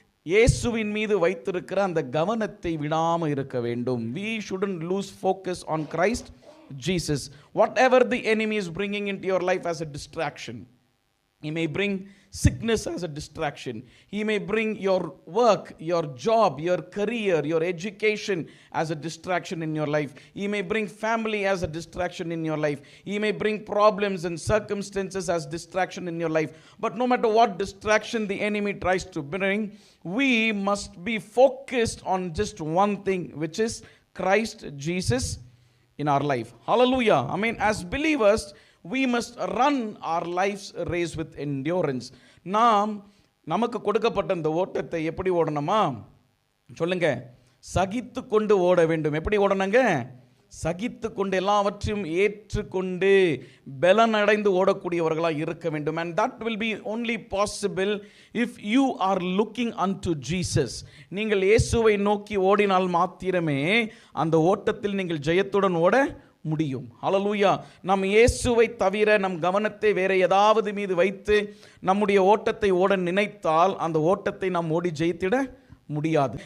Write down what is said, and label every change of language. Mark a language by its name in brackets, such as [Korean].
[Tamil] இயேசுவின் மீது வைத்திருக்கிற அந்த கவனத்தை விடாமல் இருக்க வேண்டும். [English] We shouldn't lose focus on Christ Jesus. Whatever the enemy is bringing into your life as a distraction, he may bring sickness as a distraction. He may bring your work, your job, your career, your education as a distraction in your life. He may bring family as a distraction in your life. He may bring problems and circumstances as distraction in your life. But no matter what distraction the enemy tries to bring, we must be focused on just one thing, which is Christ Jesus in our life. Hallelujah. I mean, as believers, we must run our life's race with endurance. [Tamil] நமக்கு கொடுக்கப்பட்ட இந்த ஓட்டத்தை எப்படி ஓடணுமா சொல்லுங்க? சகித்து கொண்டு ஓட வேண்டும். எப்படி ஓடணுங்க? சகித்து கொண்டு எல்லாவற்றையும் ஏற்றுக்கொண்டு பலனடைந்து ஓடக்கூடியவர்களாக இருக்க வேண்டும். [English] And that will be only possible if you are looking unto Jesus. [Tamil] நீங்கள் இயேசுவை நோக்கி ஓடினால் மாத்திரமே அந்த ஓட்டத்தில் நீங்கள் ஜெயத்துடன் ஓட முடியும். ஹல்லேலூயா. நம் இயேசுவை தவிர நம் கவனத்தை வேற ஏதாவது மீது வைத்து நம்முடைய ஓட்டத்தை ஓட நினைத்தால் அந்த ஓட்டத்தை நாம் ஓடி ஜெயித்திட முடியாது.